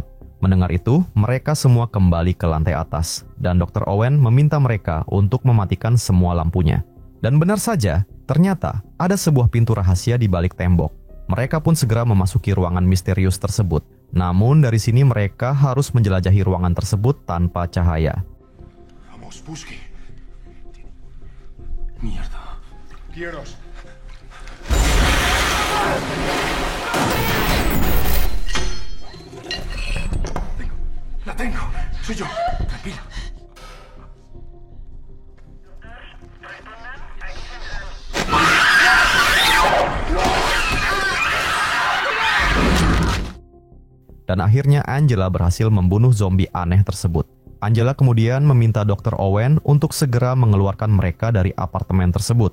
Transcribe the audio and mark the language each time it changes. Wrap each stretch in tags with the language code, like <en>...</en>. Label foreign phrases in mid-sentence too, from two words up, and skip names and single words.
<id>Mendengar itu, mereka semua kembali ke lantai atas, dan Dr. Owen meminta mereka untuk mematikan semua lampunya. Dan benar saja, ternyata ada sebuah pintu rahasia di balik tembok. Mereka pun segera memasuki ruangan misterius tersebut. Namun dari sini mereka harus menjelajahi ruangan tersebut tanpa cahaya.</id> <es>Vamos, busque. Mierda. Quieros. La tengo. Soy yo. Tranquila.</es> <id>Dan akhirnya Angela berhasil membunuh zombie aneh tersebut. Angela kemudian meminta Dr. Owen untuk segera mengeluarkan mereka dari apartemen tersebut.</id>